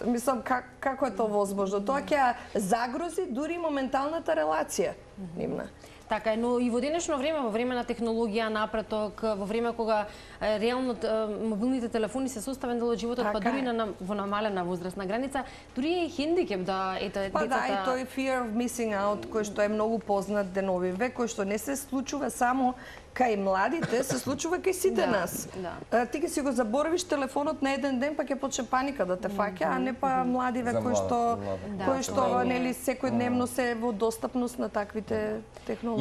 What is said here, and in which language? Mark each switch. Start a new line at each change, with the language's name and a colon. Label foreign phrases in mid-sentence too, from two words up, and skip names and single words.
Macedonian: Мислам, како е тоа возможно? Тоа ќе загрози дури моменталната релација нивна. Така е, но и во денешно време, во време на технологија, напреток, во време кога реално мобилните телефони се составен дел од животот, па дури во намалена возрастна граница, дури е хендикеп да децата... Па да, и тој
English: fear of missing out,
Macedonian: кој што е многу познат деновиве, кој што не се случува само кај младите, се случува кај сите нас. Ти ќе си го заборавиш телефонот на еден ден, па ќе почне паника да те фаќа, а не па младиве кои што нели секојдневно се во достапност на таквите технологии.